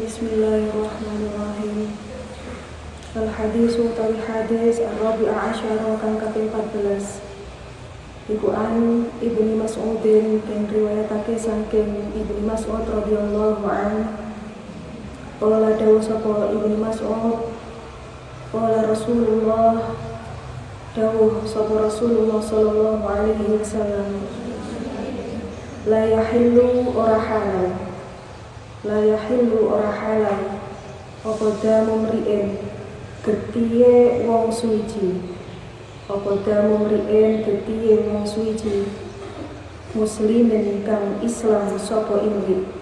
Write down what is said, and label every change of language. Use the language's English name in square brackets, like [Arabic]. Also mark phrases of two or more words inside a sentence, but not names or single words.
[Arabic] Bismillahirrahmanirrahim. [Javanese] Al-hadisu utawi hadis [Arabic] ar-rabi'a asyara [Javanese] kang kaping 14. Iku an Ibnu Mas'udin yang riwayatake saking Ibnu Mas'ud [Arabic] radhiyallahu anhu. [Javanese] Qala dawuh sapa Ibnu Mas'ud, [Arabic] qala Rasulullah, [Javanese] dawuh sapa Rasulullah [Arabic] sallallahu alaihi wasallam, la yahillu [Javanese] ora halal, [Arabic] la yahillu [Javanese] ora halal apa [Arabic] damu mri'in [Javanese] getihe wong suci, apa [Arabic] damu mri'in [Javanese] getihe wong suci, muslimin kang Islam sapa imri,